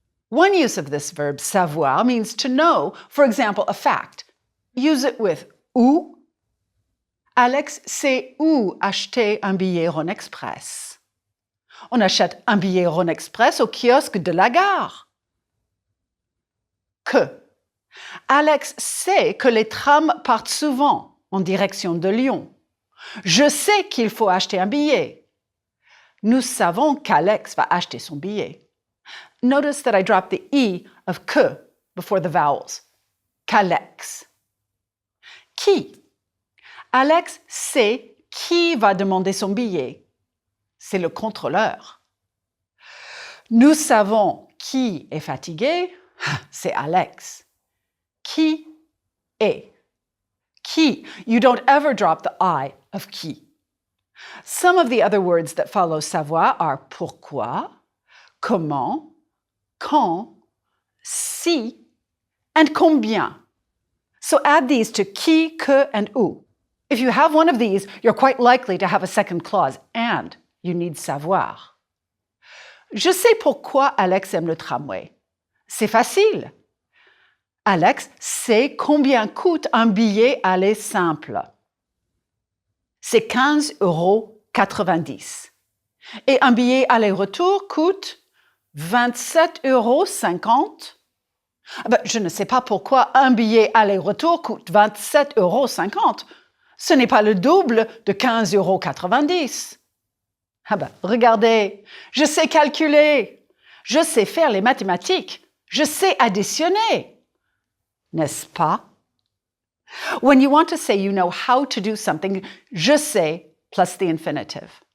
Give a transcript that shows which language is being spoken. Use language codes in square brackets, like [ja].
[en] One use of this verb savoir means to know, for example, a fact. Use it with où. [fr] Alex sait où acheter un billet Rhône Express. On achète un billet Rhône Express au kiosque de la gare. Que. Alex sait que les trams partent souvent en direction de Lyon. Je sais qu'il faut acheter un billet. Nous savons qu'Alex va acheter son billet. [en] Notice that I dropped the E of que before the vowels. [fr] Qu'Alex. Qui? Alex sait qui va demander son billet. C'est le contrôleur. Nous savons qui est fatigué. C'est Alex. Qui est? Qui. [en] You don't ever drop the I of qui. Some of the other words that follow savoir are pourquoi, comment, quand, si, and combien. So add these to qui, que, and où. If you have one of these, you're quite likely to have a second clause, and you need savoir. [fr] Je sais pourquoi Alex aime le tramway. C'est facile. Alex sait combien coûte un billet aller simple. C'est 15,90 €. Et un billet aller-retour coûte 27,50 €. Je ne sais pas pourquoi un billet aller-retour coûte 27,50 €. Ce n'est pas le double de 15,90 €. Regardez, je sais calculer, je sais faire les mathématiques, je sais additionner. N'est-ce pas? [en] When you want to say you know how to do something, je sais plus the infinitive.